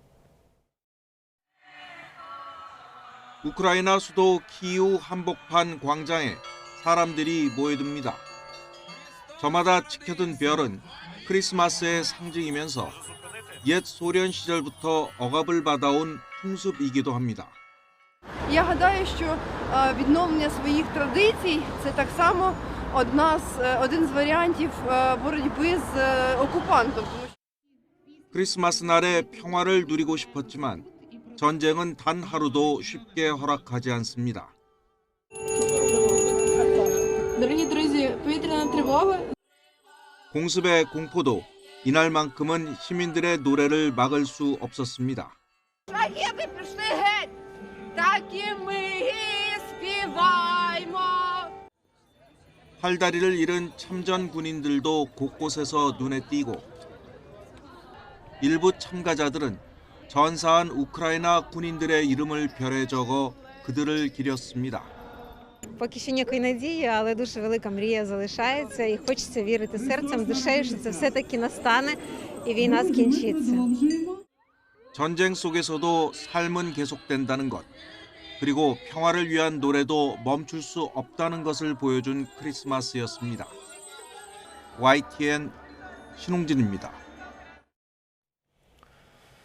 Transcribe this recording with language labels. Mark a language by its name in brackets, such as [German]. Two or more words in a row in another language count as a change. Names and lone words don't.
[Korean] 우크라이나 수도 키이우 한복판 광장에 사람들이 모여듭니다. 저마다 찍혀둔 별은 크리스마스의 상징이면서 옛 소련 시절부터 억압을 받아온 풍습이기도 합니다. [Ukrainian] Я гадаю, що відновлення своїх традицій – це так само один з варіантів боротьби з окупантом. [Korean] 크리스마스 날에 평화를 누리고 싶었지만 전쟁은 단 하루도 쉽게 허락하지 않습니다. [Ukrainian] Дорогі друзі, повітряна тривога. [Korean] 공습의 공포도 이날만큼은 시민들의 노래를 막을 수 없었습니다. [Ukrainian] Ракети пішли геть! Так і ми співаємо! [Korean] 팔다리를 잃은 참전 군인들도 곳곳에서 눈에 띄고 일부 참가자들은 전사한 우크라이나 군인들의 이름을 별에 적어 그들을 기렸습니다. [Ukrainian] Поки що ніякої надії, але дуже велика мрія залишається і хочеться вірити серцем, душею, що це все-таки настане і війна скінчиться. [Korean] 전쟁 속에서도 삶은 계속된다는 것, 그리고 평화를 위한 노래도 멈출 수 없다는 것을 보여준 크리스마스였습니다. YTN 신홍진입니다.